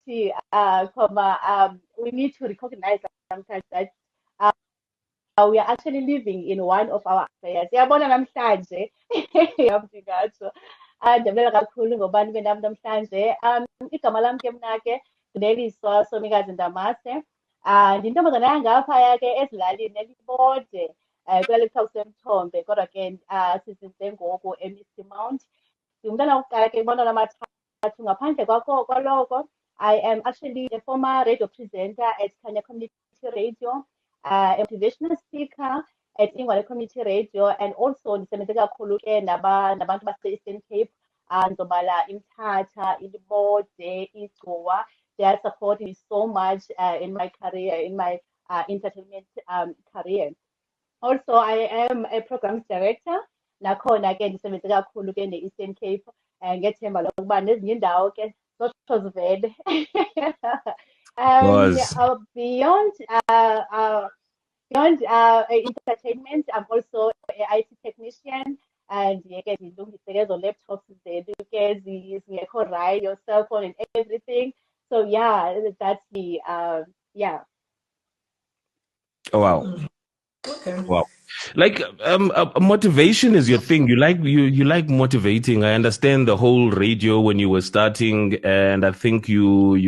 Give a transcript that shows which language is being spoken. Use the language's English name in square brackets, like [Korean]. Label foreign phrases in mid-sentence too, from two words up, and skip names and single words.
[English] we need to recognize sometimes that we are actually living in one of our affairs. [Xhosa] Yabona namhlanje yamdingatsho. Jabula kakhulu ngoba nibe nami namhlanje. Igama lami ke mna ke Neliswa Somikazi Ndamase. Ndintombazana yangaphaya ke ezilalini elibode kweli kuthiwa kuseMthombe kodwa ke sizinze ngoku eMisty Mount. Ndingumntana wokuqala ke kubantwana abathathu ngaphandle kwaloko. [English] I am actually a former radio presenter at Kanya Community Radio, a motivational speaker at Ingwale Community Radio, and also [Xhosa] ndisebenze kakhulu ke nabantu base-Eastern Cape, ndizobala iMthatha, iLibode, iGcuwa. [English] They are supporting me so much in my career, in my entertainment career. Also, I am a programs director. [Xhosa] Nakhona ke ndisebenze kakhulu ke ne-Eastern Cape ngethemba lokuba nezinye indawo ke zozivele. [English] Was. Beyond entertainment, I'm also an IT technician, and [Xhosa] ke ndilungise ke ezo laptops zethu ke zingekho [English] right, your cell phone and everything. So yeah, that's the yeah. Oh, wow. Okay. Wow. Like motivation is your thing. You like motivating. I understand the whole radio when you were starting, and I think you